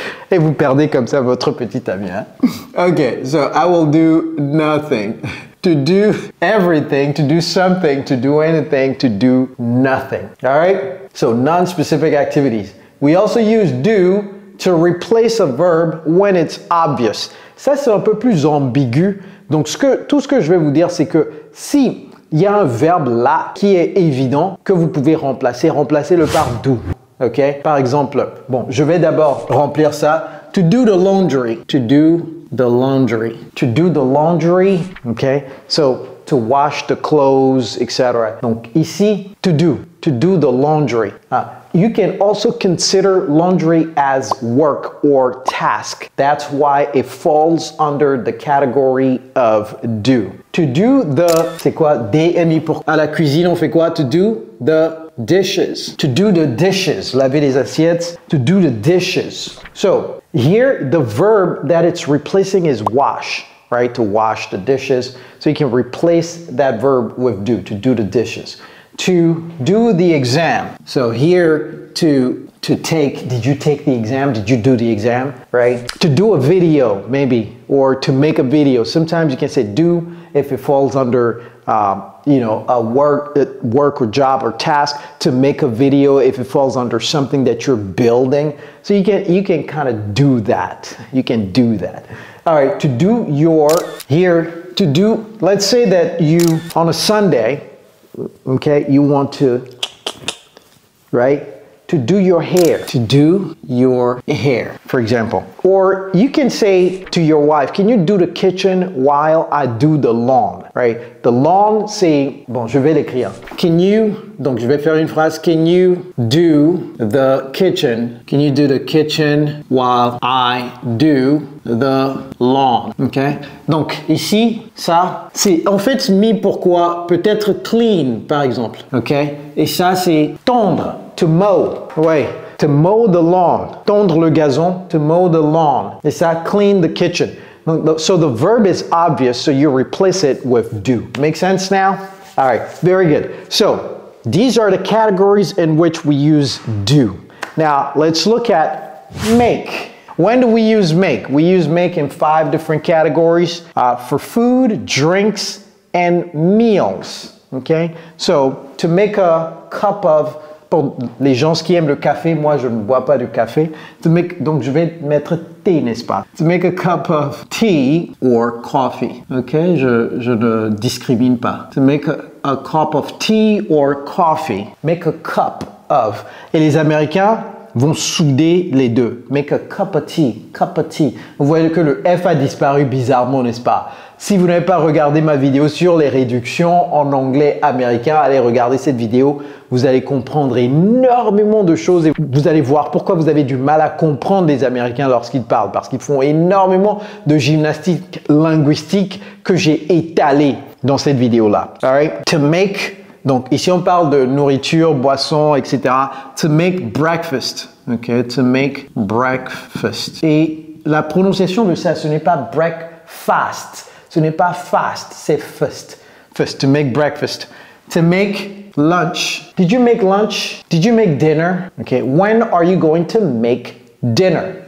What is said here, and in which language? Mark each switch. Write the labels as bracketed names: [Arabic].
[French] Et vous perdez comme ça votre petit ami. Hein? [English] Okay, so I will do nothing. To do everything, to do something, to do anything, to do nothing. All right? So non-specific activities. We also use do to replace a verb when it's obvious. [French] Ça, c'est un peu plus ambigu. Donc, tout ce que je vais vous dire, c'est que si il y a un verbe là qui est évident, que vous pouvez remplacer, remplacez-le par do. ok? Par exemple, bon, je vais d'abord remplir ça. [English] To do the laundry. To do the laundry. To do the laundry, ok? So, to wash the clothes, etc. [French] Donc ici, [English] to do the laundry. You can also consider laundry as work or task. That's why it falls under the category of do. To do the, [French] c'est quoi? DMI pour à la cuisine, on fait quoi? [English] To do the dishes. To do the dishes. [French] Laver les assiettes. [English] To do the dishes. So here, the verb that it's replacing is wash. Right, to wash the dishes. So you can replace that verb with do, to do the dishes. To do the exam. So here, to take, did you take the exam? Did you do the exam? Right? To do a video, maybe, or to make a video. Sometimes you can say do if it falls under, you know, a work or job or task. To make a video if it falls under something that you're building. So you can kind of do that. You can do that. All right, to do your, here, to do, let's say that you, on a Sunday, okay, you want to, right? To do your hair. To do your hair, for example. Or you can say to your wife, can you do the kitchen while I do the lawn, right? The lawn, [French] c'est, bon, je vais l'écrire. [English] Can you, [French] donc je vais faire une phrase, [English] can you do the kitchen? Can you do the kitchen while I do the lawn, ok? [French] Donc ici, ça, c'est en fait mis pourquoi peut-être [English] clean, [French] par exemple, ok? Et ça, c'est tondre. To mow, ouais, [English] to mow the lawn, [French] tondre le gazon, to mow the lawn. Et ça, [English] clean the kitchen. So the verb is obvious, so you replace it with do. Make sense now? All right, very good. So these are the categories in which we use do. Now let's look at make. When do we use make? We use make in 5 different categories for food, drinks, and meals. [French] Okay, so [English] to make a cup of, [French] pour les gens qui aiment le café, moi je ne bois pas de café. Donc je vais mettre thé, n'est-ce pas? [English] To make a cup of tea or coffee. [French] Ok, je ne discrimine pas. [English] To make a cup of tea or coffee. Make a cup of. [French] Et les Américains vont souder les deux. [English] Make a cup of tea, cup of tea. [French] Vous voyez que le F a disparu bizarrement, n'est-ce pas? Si vous n'avez pas regardé ma vidéo sur les réductions en anglais américain, allez regarder cette vidéo. Vous allez comprendre énormément de choses et vous allez voir pourquoi vous avez du mal à comprendre les Américains lorsqu'ils parlent. Parce qu'ils font énormément de gymnastique linguistique que j'ai étalé dans cette vidéo-là. [English] All right? To make, [French] donc ici on parle de nourriture, boisson, etc. [English] To make breakfast. Okay? To make breakfast. [French] Et la prononciation de ça, ce n'est pas breakfast. Ce n'est pas fast, c'est first. [English] First, to make breakfast. To make lunch. Did you make lunch? Did you make dinner? Okay, when are you going to make dinner?